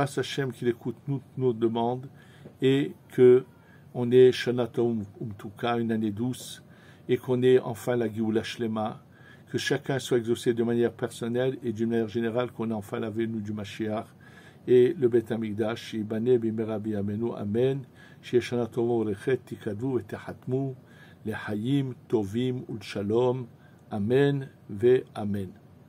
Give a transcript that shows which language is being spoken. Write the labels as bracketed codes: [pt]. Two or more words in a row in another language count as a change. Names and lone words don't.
[fr] à Hachem qu'il écoute nos demandes, et que on ait [he] שנה טובה ומתוקה, [fr] une année douce, et qu'on ait enfin la [he] גאולה שלמה, [fr] que chacun soit exaucé de manière personnelle et d'une manière générale, qu'on ait enfin la venue du Mashiach, et le [he] בית המקדש, יבנה במהרה בימינו, אמן, שיהיה שנה טובה וברכת, תקדמו ותחתמו לחיים טובים ולשלום, אמן ואמן.